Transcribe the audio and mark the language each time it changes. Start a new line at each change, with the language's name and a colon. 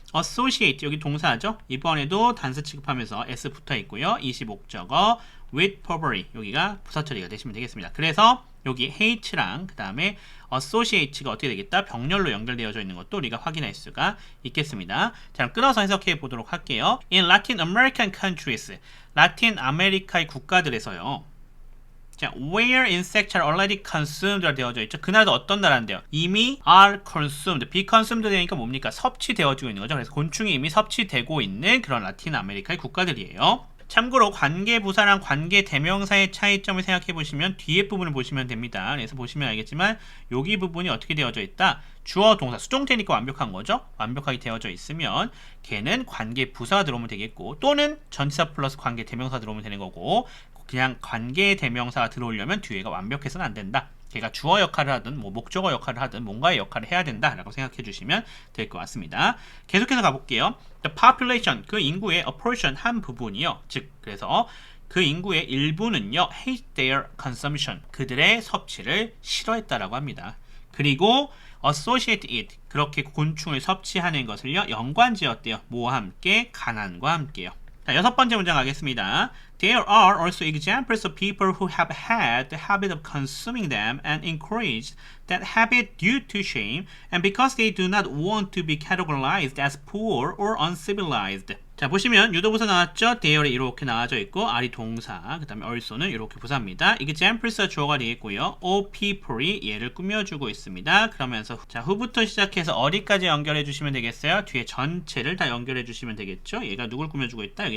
Korean: associate 여기 동사죠. 이번에도 단수 취급하면서 s 붙어 있고요. 25적어
English: with poverty
Korean: 여기가 부사 처리가 되시면 되겠습니다. 그래서 여기 hate랑 그 다음에 associate가 어떻게 되겠다? 병렬로 연결되어져 있는 것도 우리가 확인할 수가 있겠습니다. 자, 그럼 끊어서 해석해 보도록 할게요.
English: In Latin American countries,
Korean: 라틴 아메리카의 국가들에서요.
English: 자, where insects are already consumed
Korean: 되어져 있죠. 그 나라도 어떤 나라인데요? 이미
English: are consumed, be consumed
Korean: 되니까 뭡니까? 섭취되어지고 있는 거죠. 그래서 곤충이 이미 섭취되고 있는 그런 라틴 아메리카의 국가들이에요. 참고로 관계부사랑 관계대명사의 차이점을 생각해 보시면 뒤에 부분을 보시면 됩니다. 그래서 보시면 알겠지만 여기 부분이 어떻게 되어져 있다? 주어 동사 수동태니까 완벽한 거죠. 완벽하게 되어져 있으면 걔는 관계부사가 들어오면 되겠고 또는 전치사 플러스 관계대명사 들어오면 되는 거고 그냥 관계대명사가 들어오려면 뒤에가 완벽해서는 안 된다. 걔가 주어 역할을 하든 뭐 목적어 역할을 하든 뭔가의 역할을 해야 된다라고 생각해 주시면 될 것 같습니다. 계속해서 가볼게요.
English: The population,
Korean: 그 인구의
English: a portion,
Korean: 한 부분이요. 즉 그래서 그 인구의 일부는요.
English: hate their consumption,
Korean: 그들의 섭취를 싫어했다라고 합니다. 그리고
English: associate it,
Korean: 그렇게 곤충을 섭취하는 것을요. 연관지었대요. 뭐와 함께? 가난과 함께요. 자, 6번째 문장 가겠습니다.
English: There are also examples of people who have had the habit of consuming them and encouraged that habit due to shame and because they do not want to be categorized as poor or uncivilized.
Korean: 자, 보시면 유도부사 나왔죠? there에 이렇게 나와져 있고 are이 동사, 그 다음에 also는 이렇게 부사입니다. examples가 주어가 되겠고요.
English: all people
Korean: 이 얘를 꾸며주고 있습니다. 그러면서 자, who부터 시작해서 어디까지 연결해 주시면 되겠어요? 뒤에 전체를 다 연결해 주시면 되겠죠? 얘가 누굴 꾸며주고 있다?